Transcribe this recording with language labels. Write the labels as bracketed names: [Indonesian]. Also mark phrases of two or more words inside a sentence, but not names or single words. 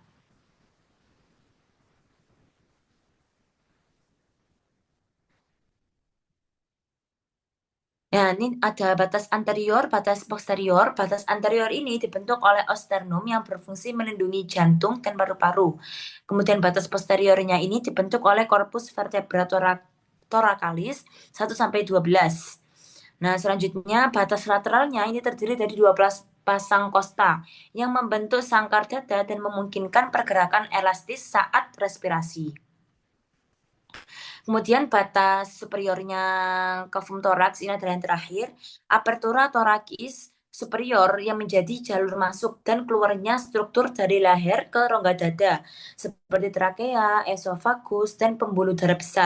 [Indonesian] Ya, ini ada batas anterior, batas posterior. Batas anterior ini dibentuk oleh osternum yang berfungsi melindungi jantung dan paru-paru. Kemudian batas posteriornya ini dibentuk oleh corpus vertebra thoracalis 1 sampai 12. Nah, selanjutnya batas lateralnya ini terdiri dari 12 pasang kosta yang membentuk sangkar dada dan memungkinkan pergerakan elastis saat respirasi. Kemudian batas superiornya kafum toraks ini adalah yang terakhir, apertura thoracis superior yang menjadi jalur masuk dan keluarnya struktur dari leher ke rongga dada seperti trakea, esofagus, dan pembuluh darah besar.